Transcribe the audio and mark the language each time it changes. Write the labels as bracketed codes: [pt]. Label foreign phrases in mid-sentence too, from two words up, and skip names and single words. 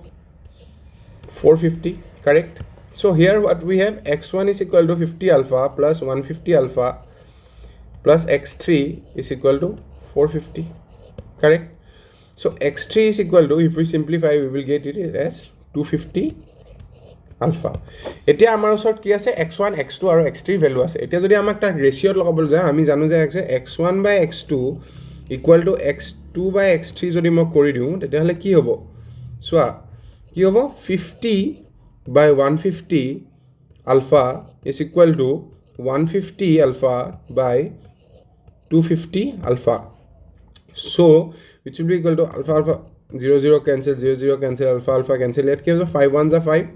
[en] 450 correct so here what we have x1 is equal to 50 alpha plus 150 alpha plus x3 is equal to 450 correct so x3 is equal to if we simplify we will get it as 250 alpha [as] এতিয়া আমাৰ ওচৰত কি আছে [en] x1 x2 আৰু x3 [as] ভ্যালু আছে এতিয়া যদি আমাক তা ৰেশিও লগাবলৈ যায় আমি জানো যে [en] x1 by x2 equal to x2 by x3 [as] যদি মই কৰি দিও তেতিয়াহলে কি হ'ব সোয়া কি হ'ব [en] 50 by 150 alpha is equal to 150 alpha by 250 alpha so which will be equal to alpha 0 cancel 0 cancel alpha cancel it gives 5 1s are 5